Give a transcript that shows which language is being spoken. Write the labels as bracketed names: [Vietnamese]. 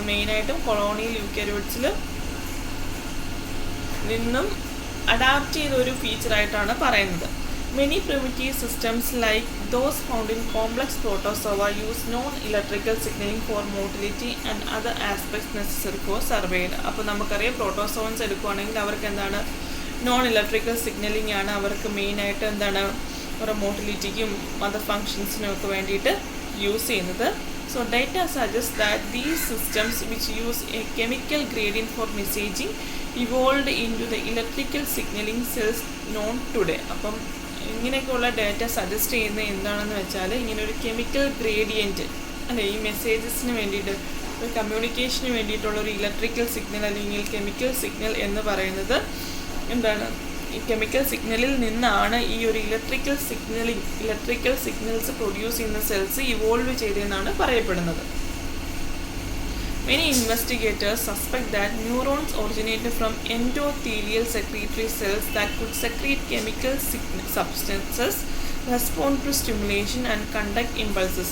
[Malayalam] മെയിനായിട്ടും കൊളോണിയൽ യൂക്കാരിയോട്സിൽ നിന്നും അഡാപ്റ്റ് ചെയ്ത ഒരു ഫീച്ചറായിട്ടാണ് പറയുന്നത്. [English] Many primitive systems like those found in complex protozoa use non-electrical signaling for motility and other aspects necessary for survival. [Malayalam] അപ്പോൾ നമുക്കറിയാം പ്രോട്ടോസോൺസ് എടുക്കുകയാണെങ്കിൽ അവർക്ക് എന്താണ് നോൺ ഇലക്ട്രിക്കൽ സിഗ്നലിംഗ് ആണ് അവർക്ക് മെയിനായിട്ട് എന്താണ് അവരുടെ മോട്ടിലിറ്റിക്കും അതർ ഫങ്ഷൻസിനും ഒക്കെ വേണ്ടിയിട്ട് യൂസ് ചെയ്യുന്നത്. [English] So data suggest that these systems which use a chemical gradient for messaging evolved into the electrical signaling cells known today. [Malayalam] അപ്പം ഇങ്ങനെയൊക്കെയുള്ള ഡേറ്റ സജസ്റ്റ് ചെയ്യുന്നത് എന്താണെന്ന് വെച്ചാൽ ഇങ്ങനെ ഒരു കെമിക്കൽ ഗ്രേഡിയൻറ്റ് അല്ലേ, ഈ മെസ്സേജസിന് വേണ്ടിയിട്ട് ഒരു കമ്മ്യൂണിക്കേഷന് വേണ്ടിയിട്ടുള്ള ഒരു ഇലക്ട്രിക്കൽ സിഗ്നൽ അല്ലെങ്കിൽ കെമിക്കൽ സിഗ്നൽ എന്ന് പറയുന്നത് എന്താണ് ഈ കെമിക്കൽ സിഗ്നലിൽ നിന്നാണ് ഈ ഒരു ഇലക്ട്രിക്കൽ സിഗ്നൽസ് പ്രൊഡ്യൂസ് ചെയ്യുന്ന സെൽസ് ഇവോൾവ് ചെയ്തതെന്നാണ് പറയപ്പെടുന്നത്. [English] Many investigators suspect that neurons originated from endothelial secretory cells that could secrete chemical substances, respond to stimulation and conduct impulses.